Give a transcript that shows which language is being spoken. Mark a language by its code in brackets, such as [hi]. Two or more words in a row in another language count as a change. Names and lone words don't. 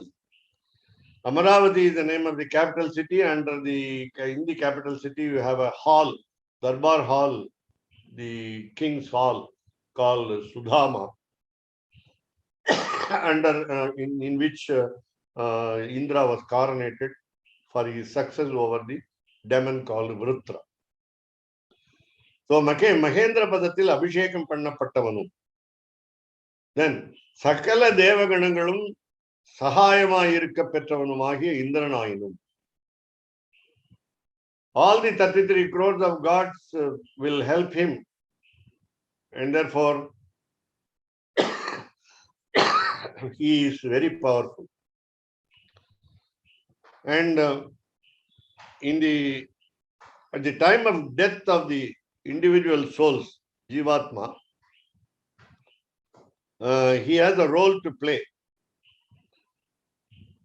[en] Amaravati is the name of the capital city, and in the capital city you have a hall, Darbar Hall, the king's hall called Sudama, in which Indra was coronated for his success over the demon called Vritra. [ta] So மகேந்திர பதத்தில் அபிஷேகம் பண்ணப்பட்டவனு. Then சகல தேவகணங்களும் சகாயமா இருக்கப் பெற்றவனுமாகி இந்திரனாயினும். [en] All the 33 crores of gods will help him, and therefore he is very powerful. And at the time of death of the individual souls, Jivatma, he has a role to play.